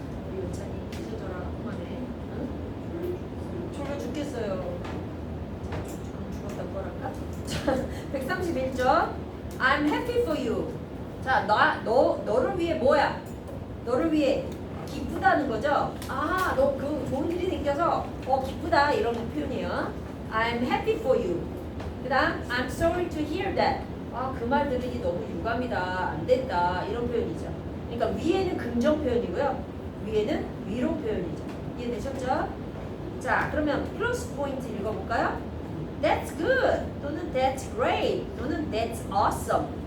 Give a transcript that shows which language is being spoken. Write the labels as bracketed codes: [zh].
[ko] 우리 은찬이 잊어져라. 그만해. 응? 졸려 죽겠어요. 죽었다고 할까? 자, 131쪽. [en] I'm happy for you. [ko] 자, 너를 위해 뭐야? 너를 위해 기쁘다는 거죠? 아, 너 그 좋은 일이 생겨서 기쁘다 이런 표현이에요. [en] I'm happy for you. [ko] 그 다음 [en] I'm sorry to hear that. [ko] 아, 그 말 들으니 너무 유감이다. 안 됐다. 이런 표현이죠. 그러니까 위에는 긍정 표현이고요. 위에는 위로 표현이죠. 이해되셨죠? 자, 그러면 플러스 포인트 읽어볼까요? [en] That's good. 또는 That's great. 또는 That's awesome.